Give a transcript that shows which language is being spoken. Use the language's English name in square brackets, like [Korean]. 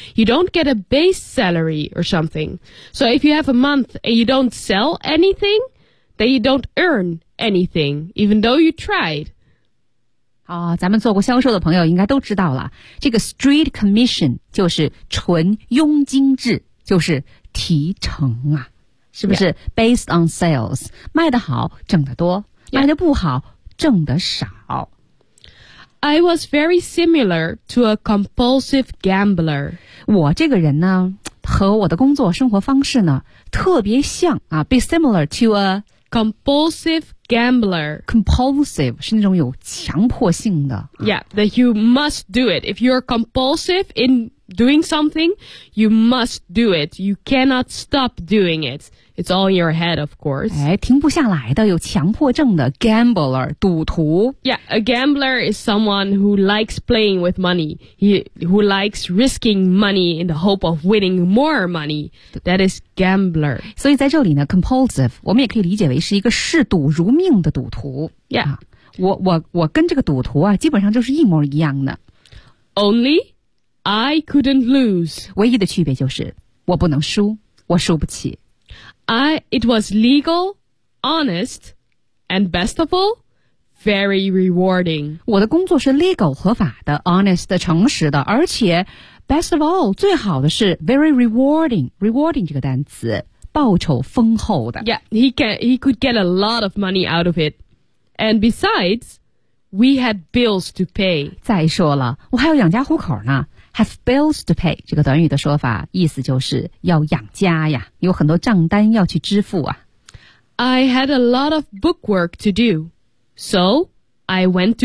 [English] You don't get a base salary or something. So if you have a month and you don't sell anything, then you don't earn anything, even though you tried. [Chinese] 哦，咱们做过销售的朋友应该都知道了，这个 [English] straight commission [Chinese] 就是纯佣金制，就是提成啊，是不是、 [English] yeah. based on sales, [Chinese] 卖得好挣得多、 [English] yeah. [Chinese] 卖得不好挣得少。 [English] I was very similar to a compulsive gambler. [Chinese] 我这个人呢，和我的工作生活方式呢，特别像啊 ， [English] be similar to a compulsive gambler. [Chinese] Compulsive 是那种有强迫性的。 [English] Yeah, that you must do it. If you're compulsive in doing something, you must do it. You cannot stop doing it. It's all in your head, of course. [Chinese] 哎，停不下来的，有强迫症的 gambler, 赌徒。 [English] Yeah, a gambler is someone who likes playing with money. Who likes risking money in the hope of winning more money. That is gambler. [Chinese] 所以在这里呢 compulsive, 我们也可以理解为是一个嗜赌如命的赌徒。 [English] Yeah.、 [Chinese] 我跟这个赌徒啊基本上就是一模一样的。 [English] Only? I couldn't lose. [Chinese] 唯一的区别就是我不能输，我输不起。 [English] It was legal, honest, and best of all, very rewarding. [Chinese] 我的工作是 [English] legal, [Chinese] 合法的 [English] honest, [Chinese] 诚实的，而且 [English] best of all, [Chinese] 最好的是 [English] very rewarding, [Chinese] rewarding 这个单词，报酬丰厚的。 [English] Yeah, he could get a lot of money out of it. And besides, we had bills to pay. [Chinese] 再说了，我还有养家糊口呢。 [English] Have bills to pay [Chinese] 这个短语的说法意思就是要养家呀有很多账单要去支付啊 [English] I had a lot of bookwork to do So I went to